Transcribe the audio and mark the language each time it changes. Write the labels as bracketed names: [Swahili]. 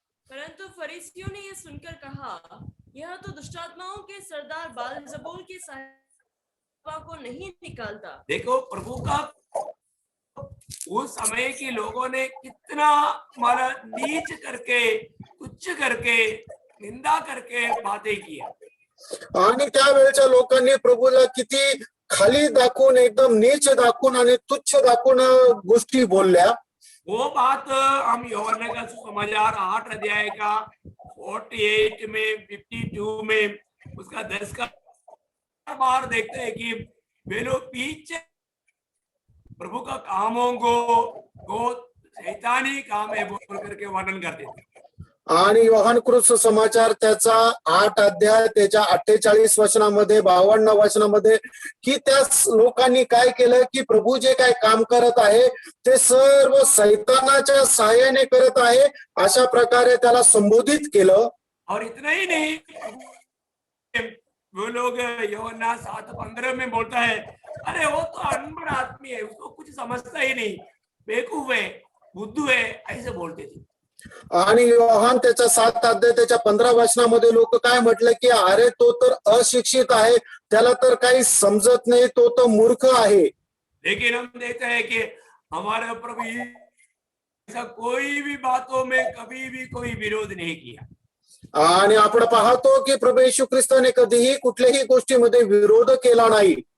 [Hindi] परंतु फरीसियों ने यह सुनकर कहा, यह तो दुष्टात्माओं के सरदार बालजबूल की सहायता को नहीं निकालता। देखो प्रभु का उस समय के लोगों ने कितना हमारा नीच करके तुच्छ करके निंदा करके बातें किया. [Marathi] आणि त्यावेळेच्या लोकांनी प्रभूला किती खाली दाखवून एकदम नीच दाखवून आणि तुच्छ दाखवून गोष्टी बोलल्या. [Hindi] वो बात हम यूहन्ना का सुसमाचार 8 अध्याय का 48 में 52 में उसका 10 का बार देखते हैं कि वे लोग पीछे प्रभु का कामों को शैतानी काम है बोल करके वर्णन करते थे. [Marathi] आणि योहान कृष्ण समाचार त्याचा 8 अध्याय त्याच्या 48 वचनामध्ये 52 वचनामध्ये की त्या लोकांनी काय केलं की प्रभू जे काय काम करत आहे ते सर्व शैतानाच्या सहाय्याने करत आहे अशा प्रकारे त्याला संबोधित केलं. [Hindi] और इतना ही नहीं, वो लोग यूहन्ना 7:15 में बोलता है अरे वो तो अनपढ़ आदमी है, उसको कुछ समझता ही नहीं, बेवकूफ है, बुद्धू है, ऐसे बोलते थे. [Marathi] आणि योहान त्याच्या 7 अध्याय त्याच्या 15 वचनामध्ये लोक काय म्हटलं की अरे तो तर अशिक्षित आहे, त्याला तर काही समजत नाही, तो तर मूर्ख आहे. [Hindi] लेकिन हम देखते हैं कि हमारे प्रभु ऐसा कोई भी बातों में कभी भी कोई विरोध नहीं किया. [Marathi] आणि आपण पाहतो की प्रभू येशू ख्रिस्ताने कधीही कुठल्याही गोष्टीमध्ये विरोध केला नाही.